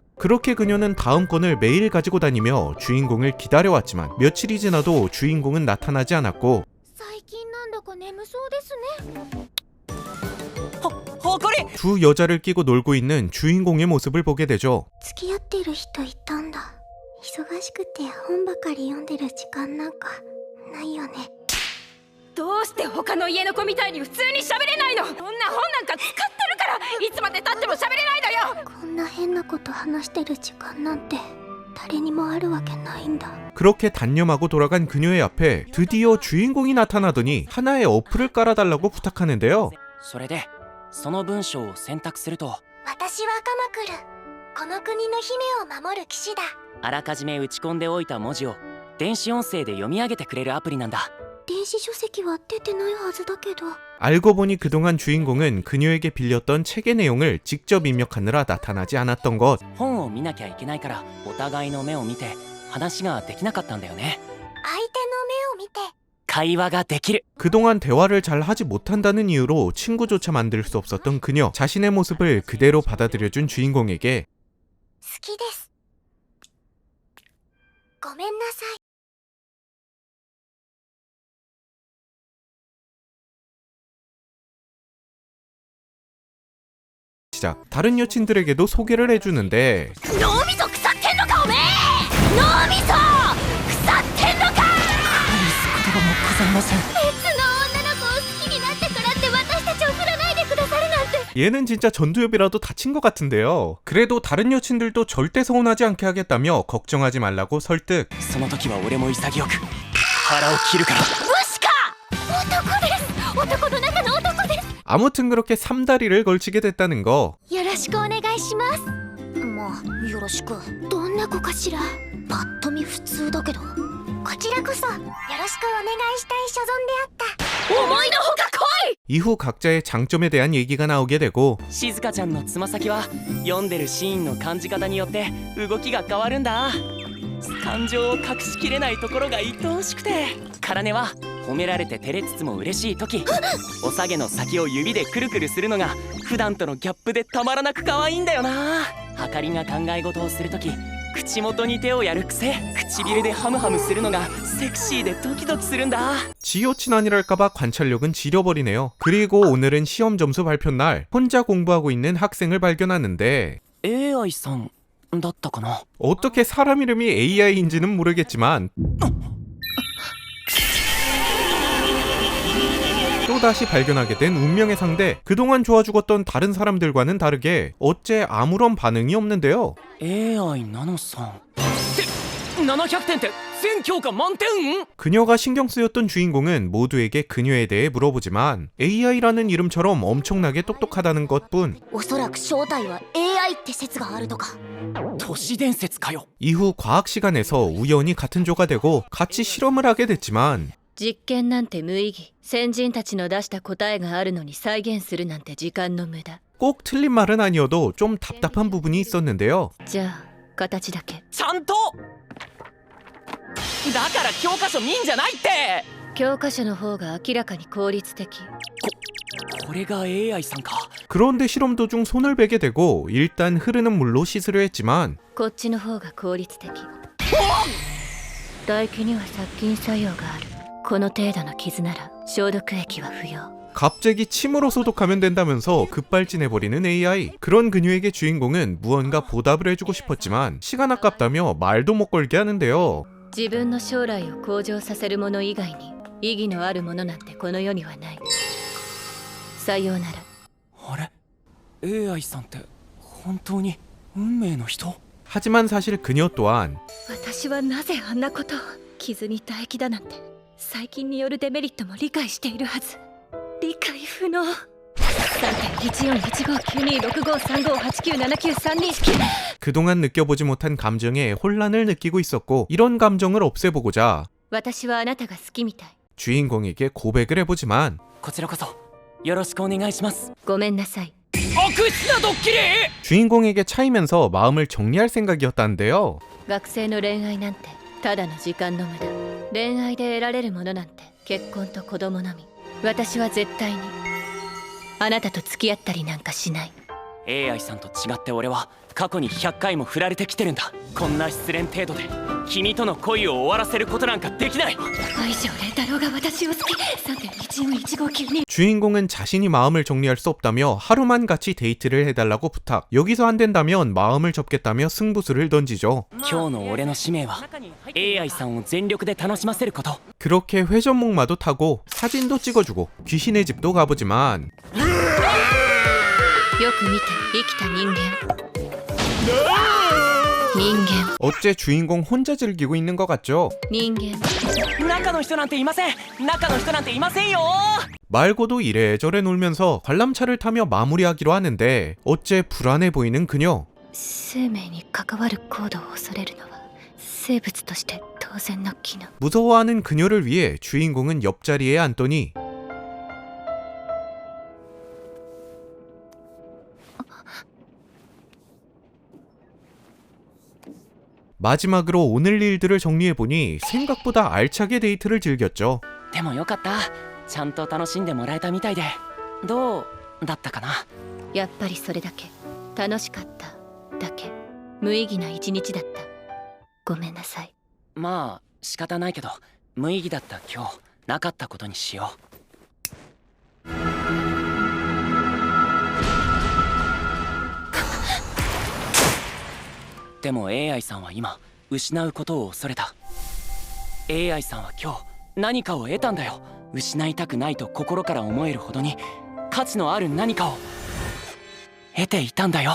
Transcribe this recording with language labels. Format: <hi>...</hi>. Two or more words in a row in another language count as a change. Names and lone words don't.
<ko>그렇게 그녀는 다음 권을 매일 가지고 다니며 주인공을 기다려왔지만 며칠이 지나도 주인공은 나타나지 않았고</ko> <ja>最近なんだか眠そうですね。ほこり。</ja> <ko>두 여자를 끼고 놀고 있는 주인공의 모습을 보게 되죠.</ko> <ja>付き合ってる人いたんだ。忙しくて本ばかり読んでる時間なんかないよね。どうして他の家の子みたいに普通に喋れないの。こんな本なんか使ってるからいつまで経っても喋れないのよ。こんな変なこと話してる時間なんて誰にもあるわけないんだ。</ja> <ko>그렇게 단념하고 돌아간 그녀의 앞에 드디어 주인공이 나타나더니 하나의 어플을 깔아달라고 부탁하는데요.</ko> <ja>それでその文章を選択すると私はカマクル。この国の姫を守る騎士だ。あらかじめ打ち込んでおいた文字を電子音声で読み上げてくれるアプリなんだ。電子書籍は出てないはずだけど。</ja> <ko>알고 보니 그동안 주인공은 그녀에게 빌렸던 책의 내용을 직접 입력하느라 나타나지 않았던 것.</ko> <ja>本を見なきゃいけないからお互いの目を見て話ができなかったんだよね。相手の目を見て。会話ができる。</ja> <ko>그동안 대화를 잘 하지 못한다는 이유로 친구조차 만들 수 없었던 그녀. 자신의 모습을 그대로 받아들여준 주인공에게</ko> <ja>好きです。ごめんなさい。</ja> <ko>시작. 다른 여친들에게도 소개를 해주는데</ko> <ja>脳みそ腐ってんのかおめえ。脳みそ腐ってんのか。言葉もございません。別の女の子を好きになってからって私たちを振らないでくださるなんて。</ja> <ko>얘는 진짜 전두엽이라도 다친 것 같은데요. 그래도 다른 여친들도 절대 서운하지 않게 하겠다며 걱정하지 말라고 설득.</ko> <ja>その時は俺も潔く腹を切るから。無視か。男です。男の中の男です。</ja> <ko>아무튼 그렇게 삼다리를 걸치게 됐다는 거.</ko> <ja>よろしくお願いします。まあよろしく。どんな子かしら。パッと見普通だけど。こちらこそよろしくお願いしたい所存であった。思いのほか来い。</ja> <ko>이후 각자의 장점에 대한 얘기가 나오게 되고</ko> <ja>静香ちゃんのつま先は読んでるシーンの感じ方によって動きが変わるんだ。感情を隠しきれないところが愛おしくて。カネは褒められて照れつつも嬉しい時おさげの先を指でくるくるするのが普段とのギャップでたまらなく可愛いんだよな。はかりが考え事をする時口元に手をやる癖唇でハムハムするのがセクシーでドキドキするんだ。</ja> <ko>지 여친 아니랄까봐 관찰력은 지려버리네요. 그리고 오늘은 시험 점수 발표 날 혼자 공부하고 있는 학생을 발견하는데</ko> <ja>AI さんだったかな。</ja> <ko>어떻게 사람 이름이 AI인지는 모르겠지만 또다시 발견하게 된 운명의 상대. 그동안 좋아 죽었던 다른 사람들과는 다르게 어째 아무런 반응이 없는데요.</ko> <ja>AI ナノさんって700点って全教科満点。</ja> <ko>그녀가 신경 쓰였던 주인공은 모두에게 그녀에 대해 물어보지만 AI라는 이름처럼 엄청나게 똑똑하다는 것뿐.</ko> <ja>おそらく正体は AI って説があるとか。都市伝説かよ。</ja> <ko>이후 과학 시간에서 우연히 같은 조가 되고 같이 실험을 하게 됐지만</ko> <ja>実験なんて無意義。先人たちの出した答えがあるのに再現するなんて時間の無駄。</ja> <ko>꼭 틀린 말은 아니어도 좀 답답한 부분이 있었는데요.</ko> <ja>じゃあ形だけ。ちゃんとだから教科書見んじゃないって。教科書の方が明らかに効率的。これが AI さんか。</ja> <ko>그런데 실험 도중 손을 베게 되고 일단 흐르는 물로 씻으려 했지만</ko> <ja>こっちの方が効率的。唾液には殺菌作用がある。この程度の傷なら消毒液は不要。</ja> <ko>갑자기 침으로 소독하면 된다면서 급발진해버리는 AI. 그런 그녀에게 주인공은 무언가 보답을 해주고 싶었지만 시간 아깝다며 말도 못 걸게 하는데요.</ko> <ja>自分の将来を向上させるもの以外に意義のあるものなんてこの世にはない。さようなら。あれ AI さんって本当に運命の人？</ja> <ko>하지만 사실 그녀 또한</ko> <ja>私はなぜあんなことを。傷に唾液だなんて細菌によるデメリットも理解しているはず。理解不能。 3.141592653589793219</ja> <ko>그동안 느껴보지 못한 감정에 혼란을 느끼고 있었고 이런 감정을 없애보고자</ko> <ja>私はあなたが好きみたい。</ja> <ko>주인공에게 고백을 해보지만</ko> <ja>こちらこそよろしくお願いします。ごめんなさい。悪質なドッキリ。</ja> <ko>주인공에게 차이면서 마음을 정리할 생각이었다는데요.</ko> <ja>学生の恋愛なんてただの時間の無駄。恋愛で得られるものなんて結婚と子供のみ。私は絶対にあなたと付き合ったりなんかしない。 AI さんと違って俺は過去に100回も振られてきてるんだ。こんな失恋程度で君との恋を終わらせることなんかできない。愛情麗太郎が私を好き。 3.141592</ja> <ko>주인공은 자신이 마음을 정리할 수 없다며 하루만 같이 데이트를 해달라고 부탁. 여기서 안 된다면 마음을 접겠다며 승부수를 던지죠.</ko> <ja>今日の俺の使命は AI さんを全力で楽しませること。</ja> <ko>그렇게 회전목마도 타고 사진도 찍어주고 귀신의 집도 가보지만</ko> <ja>よく見て生きた人間。 人間</ja> <ko>어째 주인공 혼자 즐기고 있는 것 같죠?</ko> <ja>人間中の人なんていません中の人なんていませんよ</ja> <ko>말고도 이래저래 놀면서 관람차를 타며 마무리하기로 하는데 어째 불안해 보이는 그녀.</ko> <ja>生命に関わる行動を恐れるのは生物として当然の機能</ja> <ko>무서워하는 그녀를 위해 주인공은 옆자리에 앉더니 마지막으로 오늘 일들을 정리해보니 생각보다 알차게 데이트를 즐겼죠.</ko> <ja>でもよかったちゃんと楽しんでもらえたみたいでどうだったかなやっぱりそれだけ楽しかっただけ無意義な一日だったごめんなさいまあ仕方ないけど無意義だった今日なかったことにしようでも AI さんは今失うことを恐れた AI さんは今日何かを得たんだよ失いたくないと心から思えるほどに価値のある何かを得ていたんだよ</ja>